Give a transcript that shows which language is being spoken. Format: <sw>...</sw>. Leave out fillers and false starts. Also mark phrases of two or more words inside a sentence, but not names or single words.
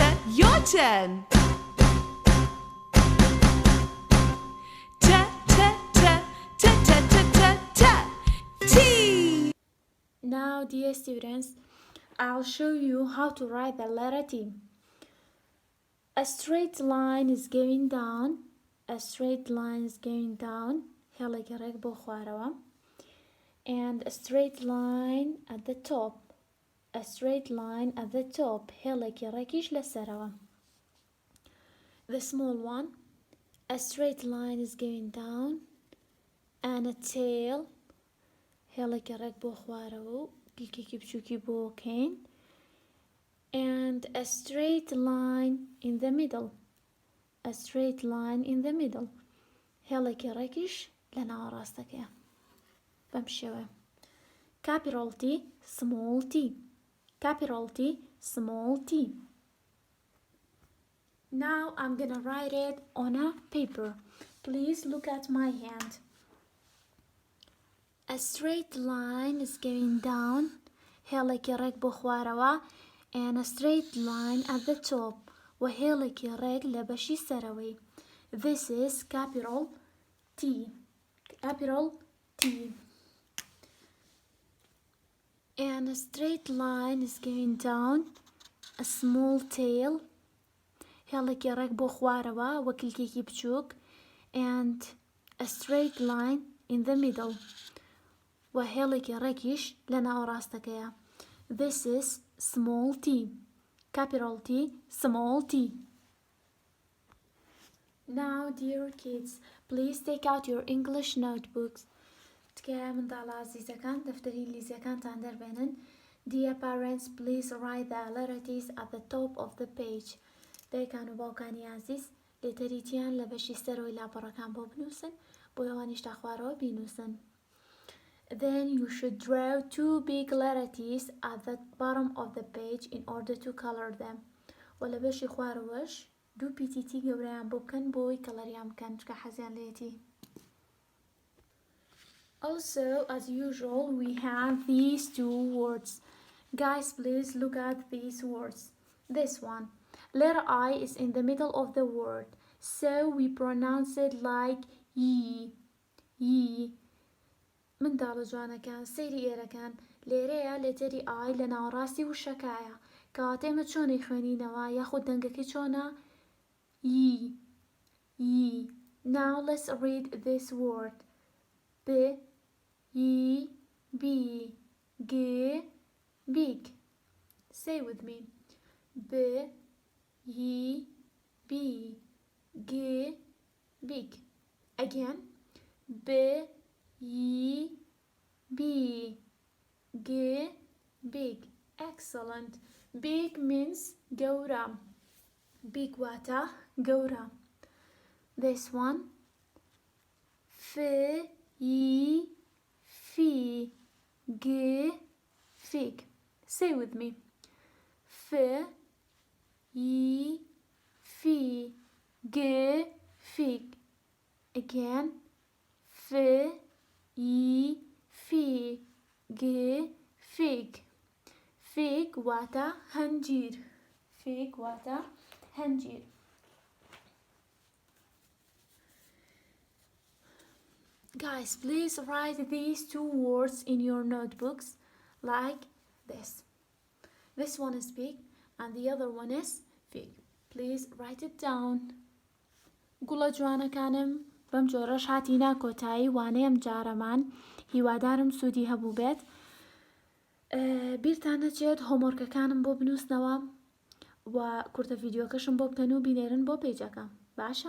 <en>Your turn. T, t, t, t, t, t, t, t. T. Now, dear students, I'll show you how to write the letter T. A straight line is going down. A straight line is going down.</en> <ckb>هێڵێکی بۆ خوارەوە.</ckb> <en>And a straight line at the top. A straight line at the top.</en> <ckb>هێڵێکی ڕێکیش لەسەرەوە.</ckb> <en>The small one. A straight line is going down. And a tail.</en> <ckb>هێڵێکی ڕێک بۆ خوارەوە و گلکێکی بچووکی بۆ کەین.</ckb> <en>And a straight line in the middle. A straight line in the middle.</en> <ckb>هێڵێکی ڕێکیش لە ناوەڕاستەکەیە. بەم شێوە.</ckb> <en>Capital T, small t. Capital T, small t. Now I'm gonna write it on a paper. Please look at my hand. A straight line is going down.</en> <ckb>هێڵێکی ڕێک بۆ خوارەوە.</ckb> <en>And a straight line at the top.</en> <ckb>وهێڵێکی ڕێک لە بەشی سەرەوەی.</ckb> <en>This is capital T. Capital T. and a straight line is going down, a small tail,</en> <ckb>هێڵێکی ڕێک بۆ خوارەوە وەکلکێکی بچووک,</ckb> <en>and a straight line in the middle,</en> <ckb>و هێڵێکی ڕێکیش لە ناوەڕاستەکەیە.</ckb> <en>This is small t, capital T, small t. Now, dear kids, please take out your English notebooks.</en> <ckb>تکایە منداڵە عزیزەکان دەفتەری ئینگلیزیەکانتان دەربێنن.</ckb> <en>Dear parents, please write the letters at the top of the page.</en> <ckb>دایکان و باوکانی عزیز لێتەریتیان لە بەشی سەرۆی لاپەڕەکان بۆ بنووسن بۆ ئەوانیش تا خوارەوە بینووسن.</ckb> <en>Then you should draw 2 big letters at the bottom of the page in order to color them.</en> <ckb>و لە بەشی خوارەوەش 2 پیتی گەورەیان بۆ بکەن بۆی کەڵەریان بکەن چکە حەزیان لێتی.</ckb> <en>Also, as usual, we have these 2 words. Guys, please look at these words. This one. Letter I is in the middle of the word, so we pronounce it like ye. Ye.</en> <ckb>منداڵە جوانەکان سەیری ئێرەکان لێرەیە لێتەری I لە ناوەڕاستی وشەکایە کەواتە ئێمە چۆنی خوێنینەوە یاخود دەنگەکەی چۆنە؟</ckb> <en>ye. Ye. Now let's read this word. B, ye, b, g, big. Say with me. B, ye, b, g, big. Again. B, ye, b, g, big. Excellent. Big means gەورە.</en> <ckb>Big واتە گەورە.</ckb> <en>This one. F, ye, fi, g, fig. Say with me. F, ye, fi, g, fig. Again. F, ye, fi, g, fig.</en> <ckb>Fig واتە هەنجیر. Fig واتە هەنجیر.</ckb> <en>Guys, please write these 2 words in your notebooks like this. This one is big and the other one is fig. Please write it down.</en> <ckb>گوڵە جوانەکانم بەم جۆرەش هاتینا کۆتایی وانەیەم جارەمان هیوادارم سوودی هەبوو بێت. بیرتان نەچێت هۆمۆرکەکانم بۆ بنووسنەوە و کورتە ڤیدیۆکەشم بۆ بکەن و بینێرن بۆ پێیجەکە.</ckb>